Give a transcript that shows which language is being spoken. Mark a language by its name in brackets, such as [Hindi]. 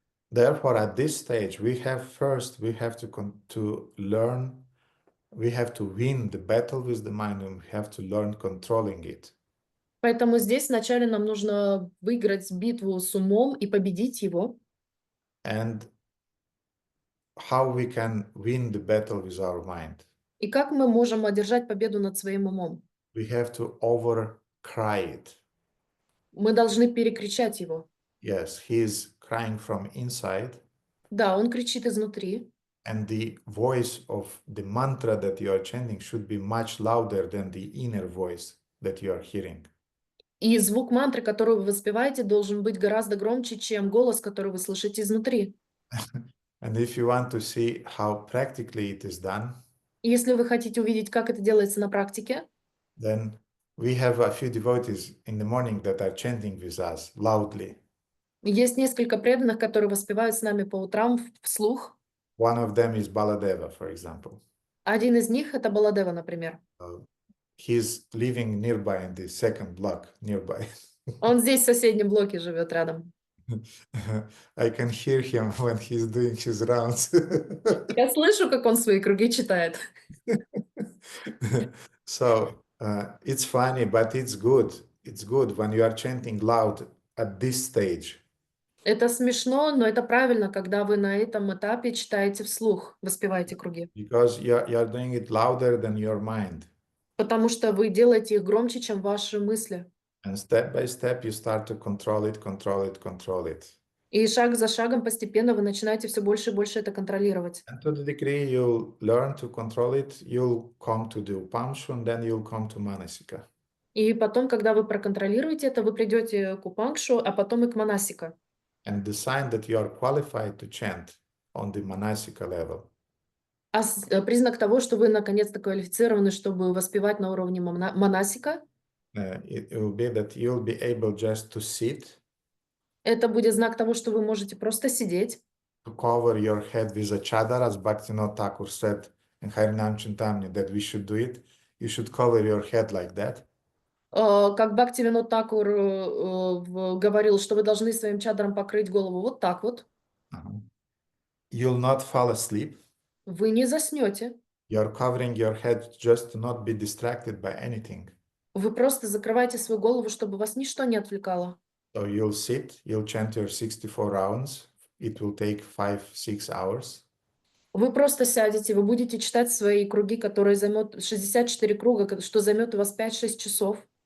[English] Therefore, at this stage, we have to learn, we have to win the battle with the mind, and we have to learn controlling it. [Russian] Поэтому здесь вначале нам нужно выиграть битву с умом и победить его. [English] And how we can win the battle with our mind? [Russian] И как мы можем одержать победу над своим умом? [English] We have to overcry it. [Russian] Мы должны перекричать его. [English] Yes, he is crying from inside. [Russian] Да, он кричит изнутри. [English] And the voice of the mantra that you are chanting should be much louder than the inner voice that you are hearing. [Russian] И звук мантры, которую вы воспеваете, должен быть гораздо громче, чем голос, который вы слышите изнутри. [English] And if you want to see how practically it is done, [Russian] если вы хотите увидеть, как это делается на практике, [English] then we have a few devotees in the morning that are chanting with us loudly. [Russian] Есть несколько преданных, которые воспевают с нами по утрам вслух. [English] One of them is Baladeva, for example. [Russian] Один из них — это Баладева, например. [English] He's living nearby in the second block nearby. [Russian] Он здесь в соседнем блоке живет рядом. [English] I can hear him when he's doing his rounds. [Russian] Я слышу, как он свои круги читает. [English] So it's funny, but it's good. It's good when you are chanting loud at this stage. [Russian] Это смешно, но это правильно, когда вы на этом этапе читаете вслух, воспеваете круги. [English] Because you are doing it louder than your mind. [Russian] Потому что вы делаете их громче, чем ваши мысли. [English] And step by step you start to control it, control it, control it. [Russian] И шаг за шагом постепенно вы начинаете все больше и больше это контролировать. [English] And to the degree you'll learn to control it, you'll come to the Upamshu and then you'll come to Manasika. [Russian] И потом, когда вы проконтролируете это, вы придете к Упангшу, а потом и к Манасика. [English] And the sign that you are qualified to chant on the Manasika level. [Russian] А признак того, что вы наконец-то квалифицированы, чтобы воспевать на уровне Манасика, [English] It will be that you'll be able just to sit. [Russian] это будет знак того, что вы можете просто сидеть. [English] To cover your head with a chadar, as Bhaktivinoda Thakur said in Harinam Chintamani that we should do it. You should cover your head like that. [Russian] Как Бхактивинод Такур говорил, что вы должны своим чадром покрыть голову вот так вот. [English] You'll not fall asleep. [Russian] Вы не заснете. [English] You're covering your head just to not be distracted by anything. [Russian] Вы просто закрываете свою голову, чтобы вас ничто не отвлекало. [English] So you'll sit, you'll chant your 64 rounds. It will take 5-6 hours. [Russian] Вы просто сядете, вы будете читать свои круги, которые займут 64 круга, что займет у вас 5-6 часов.